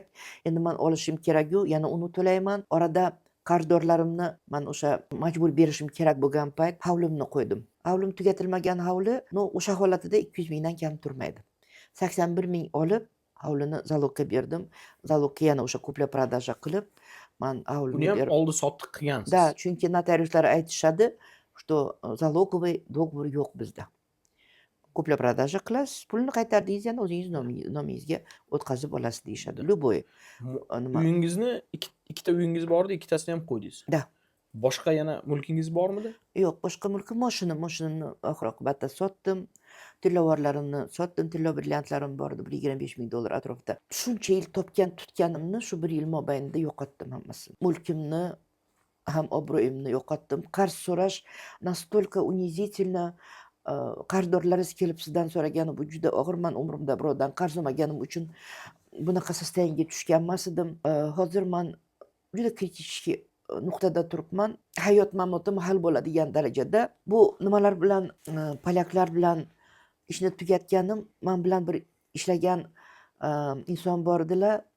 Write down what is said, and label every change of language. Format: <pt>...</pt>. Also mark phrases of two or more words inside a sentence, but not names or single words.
<uz>Endi men olishim kerak-ku, yana uni to'layman. Orada qarzdorlarimni men o'sha majbur berishim kerak bo'lgan payt havlimni qo'ydim. Havlim tugatilmagan havli, o'sha holatida 200 mingdan kam turmaydi. 81 ming olib, havlini zalogga berdim. Zalogga yana o'sha</uz> <ru>kupля-продажа</ru> <uz>qilib, men havlimni Buni ham berib. oldi sotib qilgansiz. Da, chunki notariuslar aytishadi,</uz> <ru>что залоговый договор</ru> <uz>yo'q bizda.</uz> <ru>Kupля-продажа</ru> <uz>qilasiz, pulni qaytardingiz, yana o'zingiz nomingizga o'tkazib olasiz deyishadi. Любой. Nima? Uyingizni ikkita uyingiz bor edi, ikkitasini ham qo'ydingiz. Da. Boshqa yana mulkingiz bormidi? Yo'q, boshqa mulkim mashinani oxir-oqibatda sotdim. Tillovorlarimni sotdim, tillo brilliantlarim bor edi, 125 ming dollar atrofida. Shuncha yil topgan tutganimni shu 1 yil mobaynida yo'qotdim hammasini. Mulkimni ham obro'yimni yo'qotdim. Qarz so'rash</uz> <ru>настолько унизительно,</ru> <uz>qarzdorlaringiz kelib sizdan so'ragani bu juda og'ir. Men umrimda birovdan qarz olmaganim uchun bunaqa sostoyanga tushgan emas edim. Hozir men juda kritik nuqtada turibman. Hayot mamotim hal bo'ladigan darajada. Bu nimalar bilan polyaklar bilan ishni tugatganim, men bilan bir ishlagan inson bor edilar.</uz>